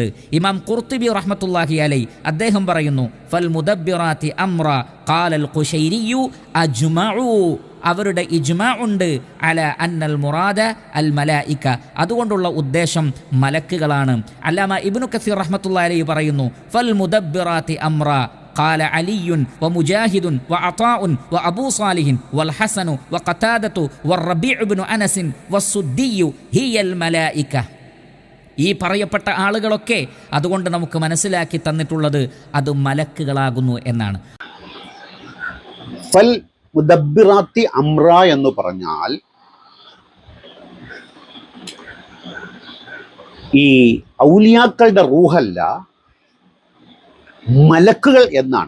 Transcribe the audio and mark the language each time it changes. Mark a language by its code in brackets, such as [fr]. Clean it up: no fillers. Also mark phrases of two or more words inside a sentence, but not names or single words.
[ml] ഇമാം ഖുർത്തുബി [ar] رحمة الله عليه [ml] അദ്ദേഹം പറയുന്നു [ar] فالمدبرات أمرا قال القشيري أجمعوا, [ml] അവരുടെ ഇജ്മാ ഉണ്ട് [ar] على أن المراد الملائكة, [ml] അതുകൊണ്ടുള്ള ഉദ്ദേശം മലക്കുകളാണ്. [ar] അല്ലാമ ഇബ്നു കസീർ رحمة الله عليه പറയുന്നു فالمدبرات أمرا قال علي ومجاهد وعطاء وأبو صالح والحسن وقتادة والربيع بن أنس والسدي هي الملائكة. [ml] ഈ പറയപ്പെട്ട ആളുകളൊക്കെ അതുകൊണ്ട് നമുക്ക് മനസ്സിലാക്കി തന്നിട്ടുള്ളത് അത് മലക്കുകളാകുന്നു എന്നാണ്. [ar] فالمدبرات أمرا [ml] എന്ന് പറഞ്ഞാൽ ഈ ഔലിയാക്കളുടെ റൂഹല്ല, മലക്കുകൾ എന്നാണ്.